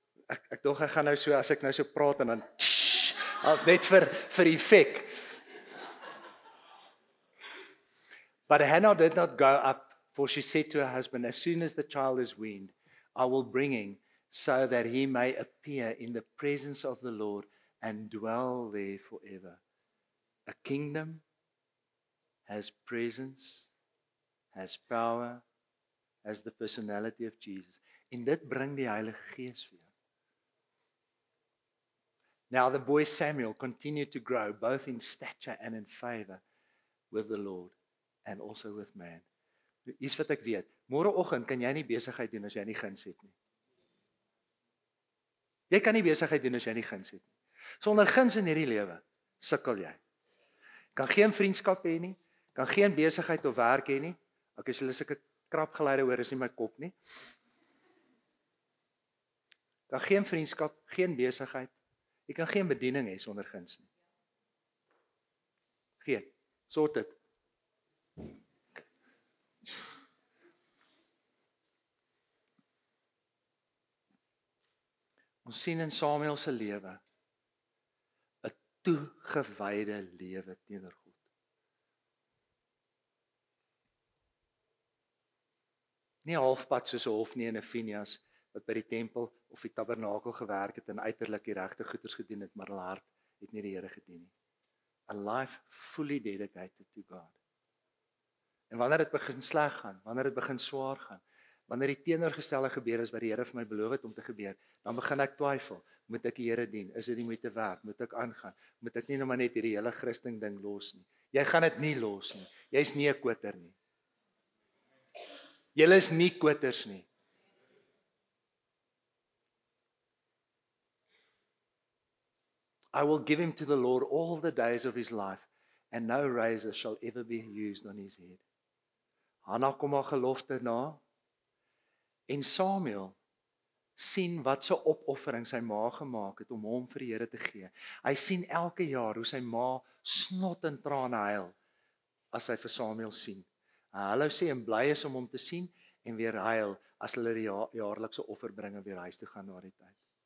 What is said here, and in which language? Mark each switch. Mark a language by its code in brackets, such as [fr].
[af] Ek dog ek gaan nou so, as ek nou so praat en dan net vir effek. [en] But Hannah did not go up, for she said to her husband, as soon as the child is weaned, I will bring him, so that he may appear in the presence of the Lord and dwell there forever. A kingdom has presence, has power, has the personality of Jesus. [af] En dit bring die Heilige Gees vir jou. [en] Now the boy Samuel continued to grow, both in stature and in favor with the Lord and also with man. [af] Hier's wat ek weet. Môreoggend kan jy nie besigheid doen as jy nie guns het nie. Jy kan nie besigheid doen as jy nie guns het nie. Sonder guns in hierdie lewe sukkel jy. Kan geen vriendskap hê nie, kan geen besigheid of werk hê nie. Ek as hulle sulke krapgeleide hoor is nie my kop nie. Kan geen vriendskap, geen besigheid. Jy kan geen bediening hê sonder guns nie. Geen. Sort dit. Ons sien in Samuel se lewe 'n toegewyde lewe teenoor God. Nie halfpad soos 'n hofnie en 'n Finias wat by die tempel of die tabernakel gewerk het en uiterlik die regte goeders gedoen het, maar hulle hart het nie die Here gedien nie. [en] A life fully dedicated to God. [af] En wanneer dit begin sleg gaan, wanneer dit begin swaar gaan, wanneer die teenoorgestelde gebeur is wat die Here vir my beloof het om te gebeur, dan begin ek twyfel, moet ek die Here dien? Is dit die moeite werd? Moet ek aangaan? Moet ek nie nou maar net hierdie hele Christen ding los nie? Jy gaan dit nie los nie. Jy's nie 'n kwoter nie. Julle is nie kwoters nie. [en] I will give him to the Lord all the days of his life, and no razor shall ever be used on his head. [af] Hannah kom haar gelofte na, en Samuel sien wat so opoffering sy ma gemaak het om hom vir die Here te gee. Hy sien elke jaar hoe sy ma snot en trane huil as hy vir Samuel sien. Hallo sê en bly is om hom te sien en weer huil as hulle die jaarlikse offer bring en weer huis toe gaan na die tyd.